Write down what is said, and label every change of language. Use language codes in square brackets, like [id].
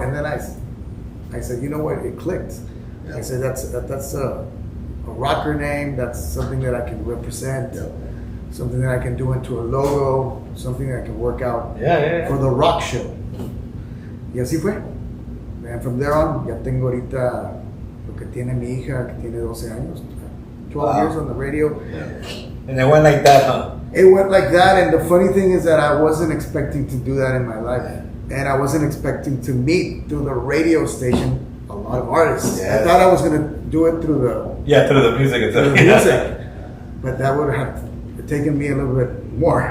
[en] And then I said, "You know what? It clicked." Yeah. I said, "That's a rocker name. That's something that I can represent." Yeah. something that I can do into a logo, something that I can work out Yeah. for the rock show. [es] Y así fue. [en] And from there on, [es] ya tengo ahorita lo que tiene mi hija, que tiene 12 años, [en] 12 years on the radio. And it went like that, huh? It went like that, and the funny thing is that I wasn't expecting to do that in my life. And I wasn't expecting to meet through the radio station a lot of artists. Yes. I thought I was going to do it through the Through the music through itself. the music. But that would have taken me a little bit more.